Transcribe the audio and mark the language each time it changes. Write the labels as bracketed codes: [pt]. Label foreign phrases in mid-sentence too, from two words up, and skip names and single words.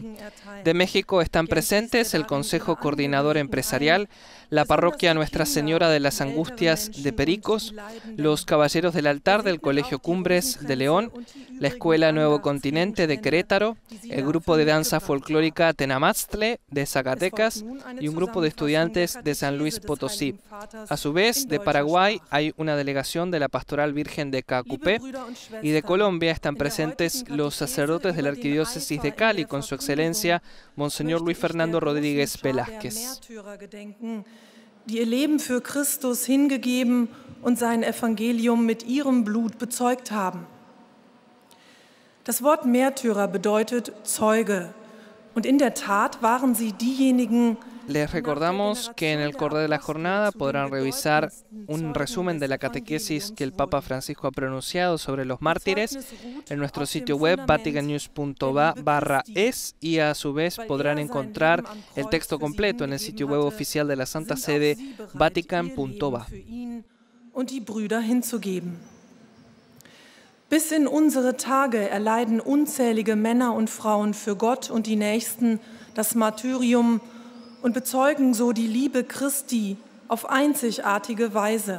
[es] De México están presentes el Consejo Coordinador Empresarial, la Parroquia Nuestra Señora de las Angustias de Pericos, los Caballeros del Altar del Colegio Cumbres de León, la Escuela Nuevo Continente de Querétaro, el Grupo de Danza Folclórica Tenamatztle de Zacatecas y un grupo de estudiantes de San Luis Potosí. A su vez, de Paraguay hay una delegación de la Pastoral Virgen de Cacupé y de Colombia están presentes los sacerdotes de la Arquidiócesis de Cali con su excelencia Monseñor Luis Fernando Rodríguez Velázquez. [de] Die ihr Leben für Christus hingegeben und sein Evangelium mit ihrem Blut bezeugt haben. Das Wort Märtyrer bedeutet Zeuge und in der Tat waren sie diejenigen. [es] Les recordamos que en el correr de la jornada podrán revisar un resumen de la catequesis que el Papa Francisco ha pronunciado sobre los mártires en nuestro sitio web vaticannews.va/es y a su vez podrán encontrar el texto completo en el sitio web oficial de la Santa Sede vatican.va. [de] Bis in unsere Tage erleiden unzählige Männer und Frauen für Gott und die Nächsten das Martyrium und bezeugen so die Liebe Christi auf einzigartige Weise.